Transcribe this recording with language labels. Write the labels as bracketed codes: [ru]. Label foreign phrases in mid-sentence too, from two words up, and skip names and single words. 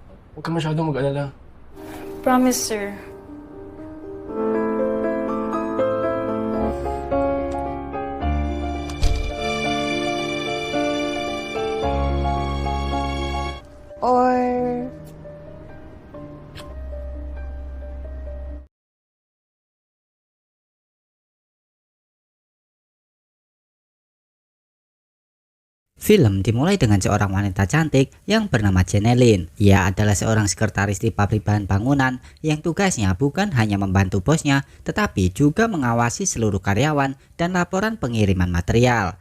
[tl] Huwag ka masyadong mag-alala. [en] Promise, sir. Or [id] Film dimulai dengan seorang wanita cantik yang bernama Jeneline. Ia adalah seorang sekretaris di pabrik bahan bangunan yang tugasnya bukan hanya membantu bosnya, tetapi juga mengawasi seluruh karyawan dan laporan pengiriman material.